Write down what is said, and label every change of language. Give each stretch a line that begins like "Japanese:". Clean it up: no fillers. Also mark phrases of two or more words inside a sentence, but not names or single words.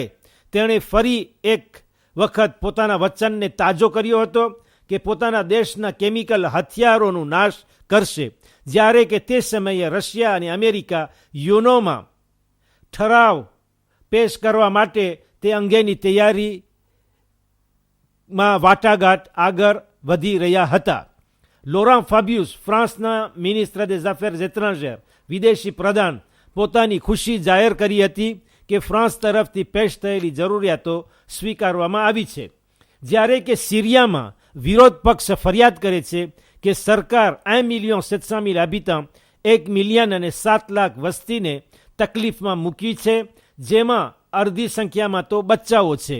Gujarati: તેણે ફરી એક વખત પોતાના વચનને તાજો કર્યો હતો કે પોતાના દેશના કેમિકલ હથિયારોનું નાશ કરશે, જ્યારે કે તે સમયે રશિયા અને અમેરિકા યુનોમાં ઠરાવ પેશ કરવા માટે તે અંગેની તૈયારીમાં વાટાઘાટ આગળ વધી રહ્યા હતા. લોરાં ફાબ્યુસ ફ્રાન્સના મિનિસ્ટર
French: des affaires étrangères
Gujarati: વિદેશી પ્રધાન પોતાની ખુશી જાહેર કરી હતી કે ફ્રાન્સ તરફથી પેશ થયેલી જરૂરિયાતો સ્વીકારવામાં આવી છે, જ્યારે કે સિરિયામાં વિરોધ પક્ષ ફરિયાદ કરે છે કે સરકાર 1,700,000 habitants 1 મિલિયન અને 7 લાખ વસ્તીને તકલીફમાં મૂકી છે, જેમાં અડધી સંખ્યામાં તો બચ્ચાઓ છે.